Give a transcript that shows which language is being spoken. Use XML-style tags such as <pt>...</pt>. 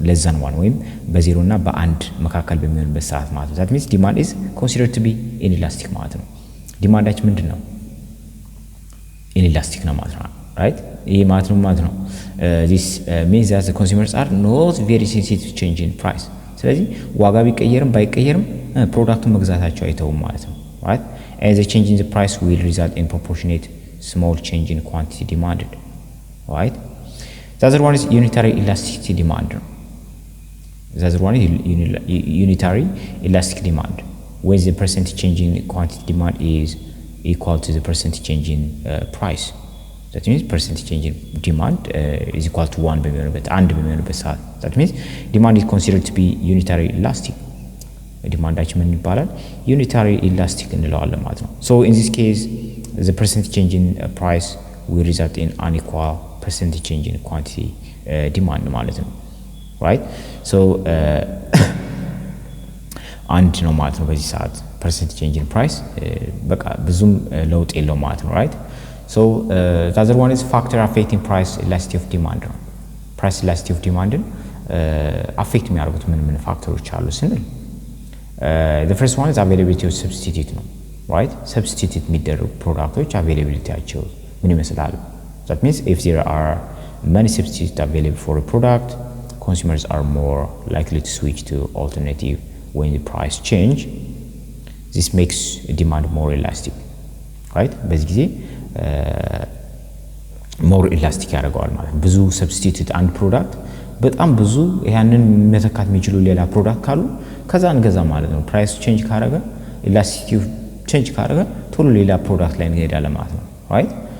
<en>less than 1</en> <am>ወይም በ0 እና በ1 መካከል በሚሆንበት ሰዓት ማለት ነው።</am> <en>that means demand is considered to be inelastic</en> <am>ማለት ነው። ዲማንዳችን ምንድነው? inelastic ነው ማለት ነው, right? ይሄ ማለት ነው</am> <en>this means that the consumers are not very sensitive to change in price.</en> <am>ስለዚህ ዋጋ ቢቀየርም ባይቀየርም ፕሮዳክቱን መግዛታቸው አይተውም ማለት ነው, right?</am> <en>And the change in the price will result in proportionate small change in quantity demanded, right? The other one is unitary elasticity demand. The other one is unitary elastic demand, where the percentage change in quantity demand is equal to the percentage change in price. That means percentage change in demand is equal to 1</en> <am>በሚሆንበት ሰዓት</am> <en>that means demand is considered to be unitary elastic.</en> <am>ዲማንዳችን ምን ይባላል? ዩኒታሪ ኢላስቲክ እንለዋለን ማለት ነው።</am> <en>So in this case the percentage change in price will result in unequal percentage change in quantity demand ማለት ነው, right?</en> <am>So አንድ ነው ማለት ነው በዚህ ሰዓት</am> <en>percentage change in price</en> <am>በቃ ብዙም ለውጥ የለው ማለት ነው, right?</am> <en>So the other one is factor affecting price elasticity of demand ነው። price elasticity of demand affect</en> <am>የሚያደርጉት ምን ፋክተሮች አሉ ስንል</am> <en>the first one is availability of substitute ነው, right?</en> <am>substitute የሚደረጉ ፕሮዳክቶች availabilityያቸው ምን ይመስላል?</am> <en>that means if there are many substitutes available for a product, consumers are more likely to switch to alternative when the price change. This makes demand more elastic, right?</en> <am>በዚህ ጊዜ ሞር ኢላስቲክ ያደርገዋል ማለት ነው። ብዙ ሰብስቲቲዩት አንድ ፕሮዳክት በጣም ብዙ ያንን መተካት የሚችሉ ሌላ ፕሮዳክት ካሉ ከዛ እንገዛ ማለት ነው። ፕራይስ ቼንጅ ካረገ ኢላስቲሲቲ ቼንጅ ካረገ ቶሎ ሌላ ፕሮዳክት ላይ እንሄዳለን ማለት ነው። ራይት</am>